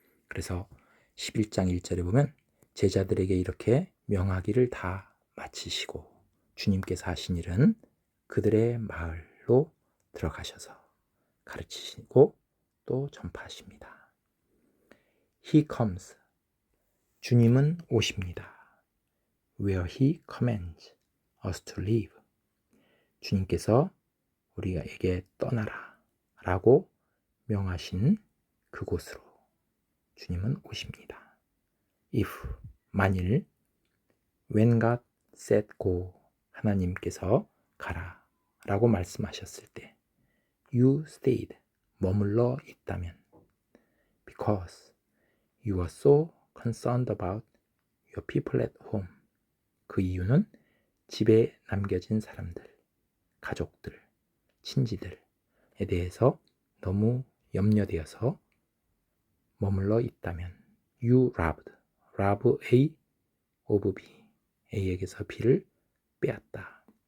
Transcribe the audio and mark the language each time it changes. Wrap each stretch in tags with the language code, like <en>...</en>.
<ko>그래서 11장 1절에 보면 제자들에게 이렇게 명하기를 다 마치시고 주님께서 하신 일은 그들의 마을로 들어가셔서 가르치시고 또 전파하십니다.</ko> <en>He comes.</en> <ko>주님은 오십니다.</ko> <en>Where He commands us to live.</en> <ko>주님께서 우리에게 떠나라 라고 명하신 그곳으로 주님은 오십니다.</ko> <en>If, 만일, when God said go,</en> <ko>하나님께서 가라 라고 말씀하셨을 때</ko> <en>you stayed,</en> <ko>머물러 있다면</ko> <en>because you are so concerned about your people at home.</en> <ko>그 이유는 집에 남겨진 사람들, 가족들, 친지들에 대해서 너무 염려되어서 머물러 있다면</ko> <en>you rob A of B,</en> <ko>A에게서 B를 빼앗다.</ko>